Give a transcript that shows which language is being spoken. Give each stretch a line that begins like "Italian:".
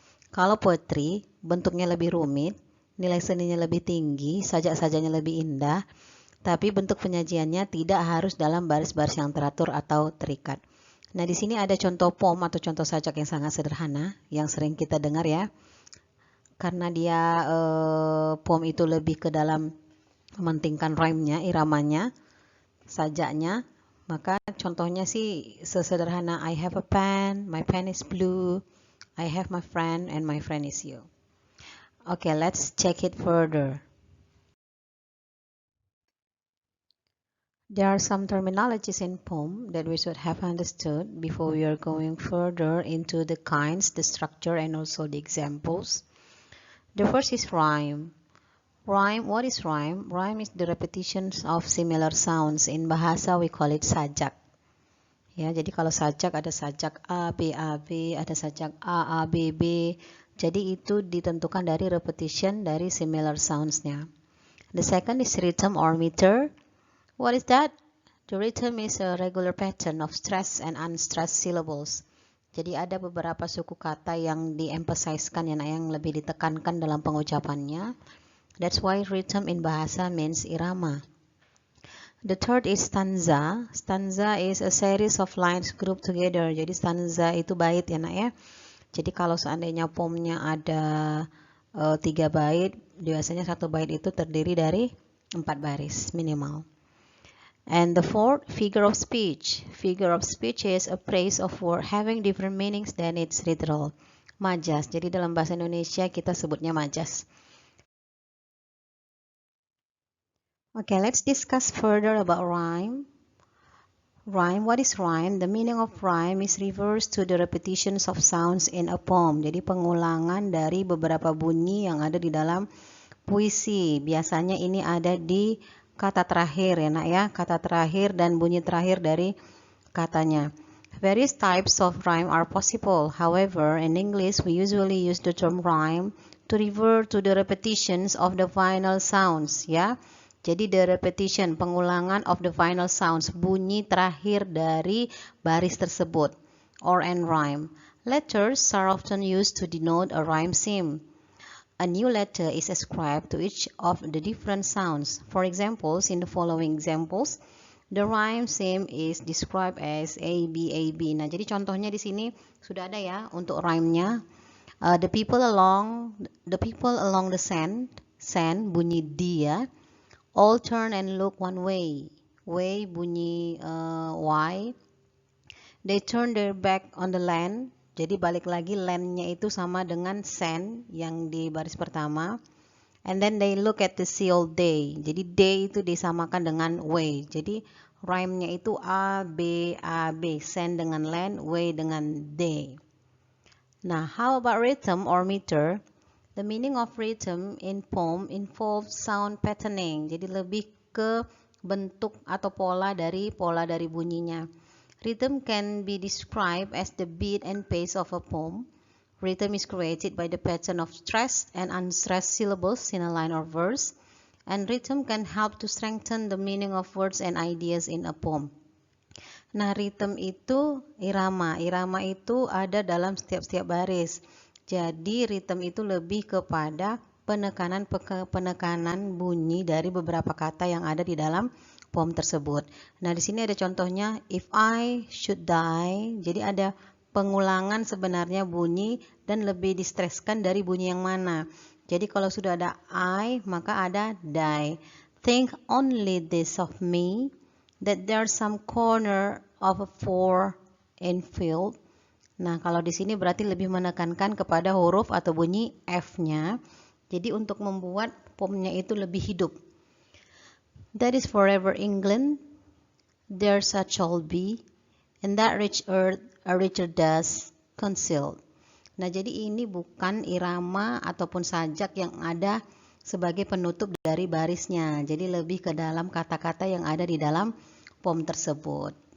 Indonesian: Kalau poetry, bentuknya lebih rumit, nilai seninya lebih tinggi, sajak-sajaknya lebih indah, tapi bentuk penyajiannya tidak harus dalam baris-baris yang teratur atau terikat. Nah, di sini ada contoh poem atau contoh sajak yang sangat sederhana, yang sering kita dengar ya. Karena dia poem itu lebih ke dalam mementingkan rhyme-nya, iramanya, sajaknya. Maka contohnya sih sesederhana
English: I have a pen, my pen is blue, I have my friend and my friend is you. Okay, let's check it further. There are some terminologies in poem that we should have understood before we are going further into the kinds, the structure, and also the examples. The first is rhyme. Rhyme, what is rhyme? Rhyme is the repetitions of similar sounds. In Bahasa we call it
Indonesian: sajak. Ya, jadi kalau sajak ada sajak A, B, A, B, ada sajak A, A, B, B. Jadi itu ditentukan dari repetition dari
English: similar sounds-
Indonesian: nya.
English: The second is rhythm or meter. What is that? The rhythm is a regular pattern of stressed and unstressed syllables.
Indonesian: Jadi ada beberapa suku kata yang di-emphasize-kan yang lebih ditekankan dalam pengucapannya.
English: That's why rhythm in Bahasa means irama. The third is stanza. Stanza is a series of lines grouped together.
Indonesian: Jadi stanza itu bait ya nak ya. Jadi kalau seandainya poemnya ada 3 bait, biasanya 1 bait itu terdiri dari 4 baris minimal.
English: And the fourth, figure of speech. Figure of speech is a phrase of word having different meanings than its literal.
Indonesian: Majas. Jadi dalam bahasa Indonesia kita sebutnya majas.
English: Okay, let's discuss further about rhyme. Rhyme, what is rhyme? The meaning of rhyme is refers to the repetitions of sounds in a poem.
Indonesian: Jadi pengulangan dari beberapa bunyi yang ada di dalam puisi. Biasanya ini ada di kata terakhir ya nak ya, kata terakhir dan bunyi terakhir dari katanya.
English: Various types of rhyme are possible. However, in English we usually use the term rhyme to refer to the repetitions of the final sounds ya.
Indonesian: Jadi
English: the repetition,
Indonesian: pengulangan
English: of the final sounds,
Indonesian: bunyi terakhir dari baris tersebut,
English: or an rhyme. Letters are often used to denote a rhyme scheme. A new letter is ascribed to each of the different sounds. For examples, in the following examples, the rhyme scheme is described as A, B, A, B.
Indonesian: Nah, jadi contohnya di sini sudah ada ya untuk rhyme-nya.
English: The people along the sand
Indonesian: bunyi D ya.
English: All turn and look one way. Way
Indonesian: bunyi Y.
English: They turn their back on the land.
Indonesian: Jadi balik lagi land-nya itu sama dengan sand yang di baris pertama.
English: And then they look at the sea all day.
Indonesian: Jadi day itu disamakan dengan way. Jadi rhyme-nya itu A, B, A, B. Sand dengan land, way dengan day. Nah,
English: how about rhythm or meter? The meaning of rhythm in poem involves sound patterning.
Indonesian: Jadi lebih ke bentuk atau pola dari bunyinya.
English: Rhythm can be described as the beat and pace of a poem. Rhythm is created by the pattern of stressed and unstressed syllables in a line or verse. And rhythm can help to strengthen the meaning of words and ideas in a poem.
Indonesian: Nah, rhythm itu irama. Irama itu ada dalam setiap baris. Jadi rhythm itu lebih kepada penekanan bunyi dari beberapa kata yang ada di dalam poem tersebut. Nah, di sini ada contohnya
English: if I should die.
Indonesian: Jadi ada pengulangan sebenarnya bunyi dan lebih distreskan dari bunyi yang mana. Jadi kalau sudah ada I, maka ada die.
English: Think only this of me, that there's some corner of a four in field.
Indonesian: Nah, kalau di sini berarti lebih menekankan kepada huruf atau bunyi F-nya. Jadi untuk membuat poemnya itu lebih hidup.
English: That is forever England, there such shall be, in that rich earth a richer dust concealed.
Indonesian: Nah, jadi ini bukan irama ataupun sajak yang ada sebagai penutup dari barisnya. Jadi lebih ke dalam kata-kata yang ada di dalam poem tersebut.